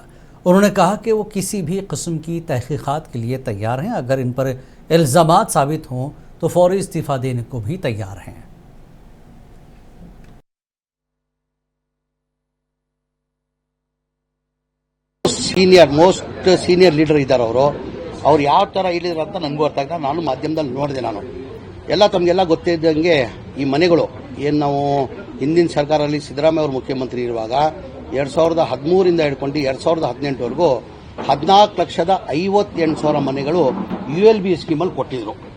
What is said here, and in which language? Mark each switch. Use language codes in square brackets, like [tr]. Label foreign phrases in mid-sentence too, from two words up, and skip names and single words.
[hi] उन्होंने कहा कि वो किसी भी किस्म की तहक़ीक़ात के लिए तैयार हैं। अगर इन पर इल्ज़ामात साबित हों तो फ़ौरी इस्तीफ़ा देने को भी तैयार हैं। [en] most senior leader [kn] इದ್ದಾರೆ ಅವರು ಯಾವ ತರ ಹೇಳಿದ್ರು ಅಂತ ನನಗೂ ಅರ್ಥ ಆಗ್ತಾ ನಾನು ಮಾಧ್ಯಮದಲ್ಲಿ ನೋಡಿದೆ। ನಾನು ಎಲ್ಲ ತಮಗೆಲ್ಲ ಗೊತ್ತಿದ್ದಂಗೆ ಈ ಮನೆಗಳು ಏನು ನಾವು ಹಿಂದಿನ ಸರ್ಕಾರದಲ್ಲಿ ಸಿದ್ದರಾಮಯ್ಯ ಅವರು ಮುಖ್ಯಮಂತ್ರಿ ಇರುವಾಗ 2013 ರಿಂದ ಹಿಡ್ಕೊಂಡು 2018 ವರೆಗೂ 14,58,000 ಮನೆಗಳು ULB ಸ್ಕೀಮಲ್ಲಿ ಕೊಟ್ಟಿದ್ರು।